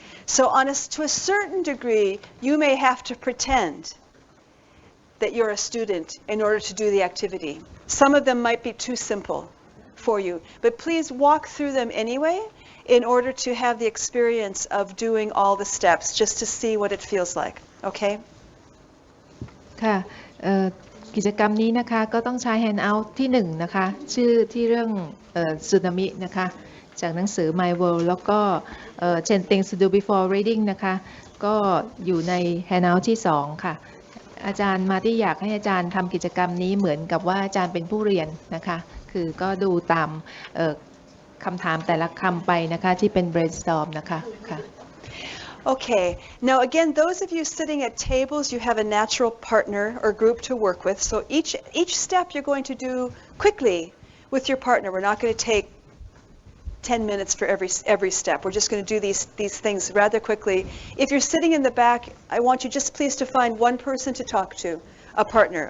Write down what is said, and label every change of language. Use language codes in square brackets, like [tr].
[en] So to a certain degree, you may have to pretend that you're a student in order to do the activity. Some of them might be too simple for you, but please walk through them anyway in order to have the experience of doing all the steps, just to see what it feels like. Okay? [th] ค่ะกิจกรรมนี้นะคะก็ต้องใช้ handout ที่1นะคะชื่อที่เรื่องสึนามินะคะจากหนังสือ My World แล้วก็ [en] 10 things to do before reading [th] นะคะก็อยู่ใน handout ที่2ค่ะอาจารย์มาที่อยากให้อาจารย์ทำกิจกรรมนี้เหมือนกับว่าอาจารย์เป็นผู้เรียนนะคะคือก็ดูตามคำถามแต่ละคำไปนะคะที่เป็น brainstorm นะคะค่ะ [en] Okay, now again, those of you sitting at tables, you have a natural partner or group to work with. So each step you're going to do quickly with your partner. We're not going to take 10 minutes for every step. We're just going to do these things rather quickly. If you're sitting in the back, I want you just please to find one person to talk to, a partner.